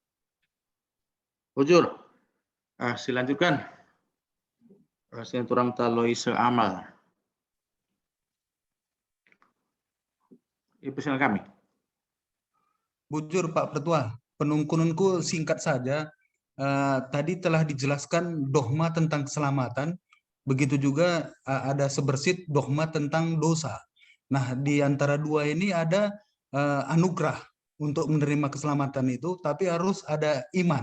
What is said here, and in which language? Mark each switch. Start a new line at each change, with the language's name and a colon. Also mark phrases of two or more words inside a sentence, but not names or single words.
Batak Karo: Bujur, silanjutkan. Seturang ta Loisa Amal.
Indonesian: Persilakan kami.
Batak Karo: Bujur Pak Pertua, penungkunanku
Indonesian: singkat saja. Tadi telah dijelaskan dogma tentang keselamatan, begitu juga ada sebersit dogma tentang dosa. Nah, di antara dua ini ada anugerah untuk menerima keselamatan itu, tapi harus ada iman.